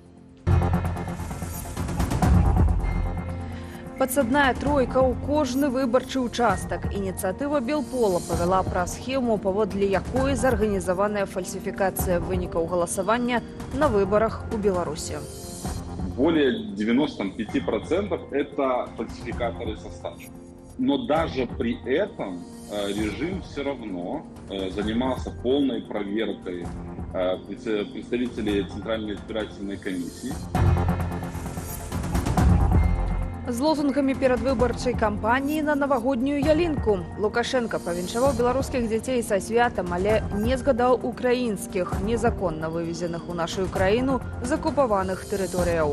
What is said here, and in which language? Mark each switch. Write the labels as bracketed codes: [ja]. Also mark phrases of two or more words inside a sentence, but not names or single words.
[be] Падсадная тройка ў кожны выбарчы ўчастак. Ініцыятыва Белпола павяла пра схему, паводле якой зарганізаваная фальсіфікацыя вынікаў галасавання на выбарах у Беларусі. [ru] Более 95% это фальсификаторы со стажем. Но даже при этом режим все равно занимался полной проверкой представителей Центральной избирательной комиссии. [be] З лозунгамі перадвыбарчай кампаніі на навагоднюю ялінку. Лукашенко павіншаваў беларускіх дзяцей са святам, але не згадаў украінскіх, незаконна вывезеных у нашу краіну з акупаваных тэрыторыяў.